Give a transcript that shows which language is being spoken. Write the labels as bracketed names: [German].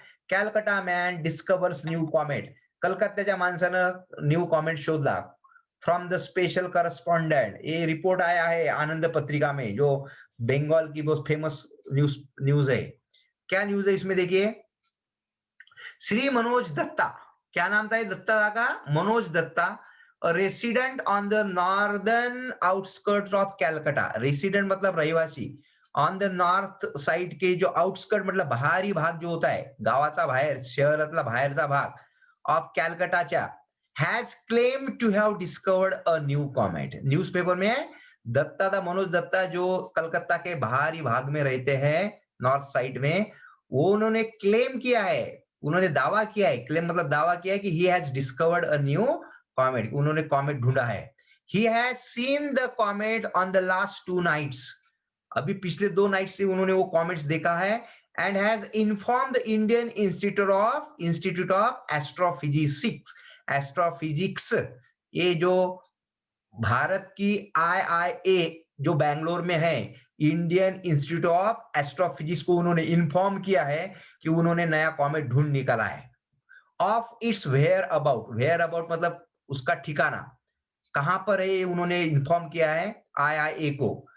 [English] Calcutta man discovers new comet. [Marathi] कलकत्त्याच्या माणसानं new comet शोधला. [English] From the special correspondent. [Hindi] ये report आया है आनंद पत्रिका में, जो बंगाल की बहुत फेमस न्यूज है. क्या न्यूज है इसमें? देखिए, श्री मनोज दत्ता. क्या नाम था ये दत्ता का? Manoj Dutta. [English] Resident on the northern outskirt of Calcutta. [Hindi] Resident मतलब रहिवासी. ऑन द नॉर्थ साइड के जो आउटस्कर्ट मतलब बाहरी भाग जो होता है, [Marathi] गावाचा बाहेर, शहरातला बाहेरचा भाग, of कॅलकटाच्या, [English] has claimed to have discovered a new comet. [Hindi] Newspaper में है, दत्ता मनोज दत्ता जो कलकत्ता के बाहरी भाग में रहते हैं, नॉर्थ साइड में, वो उन्होंने क्लेम किया है, उन्होंने दावा किया है. क्लेम मतलब दावा किया है कि [English] he has discovered a new comet. [Hindi] उन्होंने कॉमेट ढूंढा है. [English] He has seen the comet on the last 2 nights. [Hindi] अभी पिछले 2 नाइट से उन्होंने वो कॉमेट्स देखा है. [English] And has informed the Indian Institute of astrophysics. [Hindi] ये जो भारत की IIA जो बैंगलोर में है, इंडियन इंस्टीट्यूट ऑफ एस्ट्रोफिजिक्स को उन्होंने इन्फॉर्म किया है कि उन्होंने नया कॉमेट ढूंढ निकाला है. ऑफ इट्स वेयर अबाउट मतलब उसका ठिकाना कहां पर है, उन्होंने इन्फॉर्म किया है IIA को.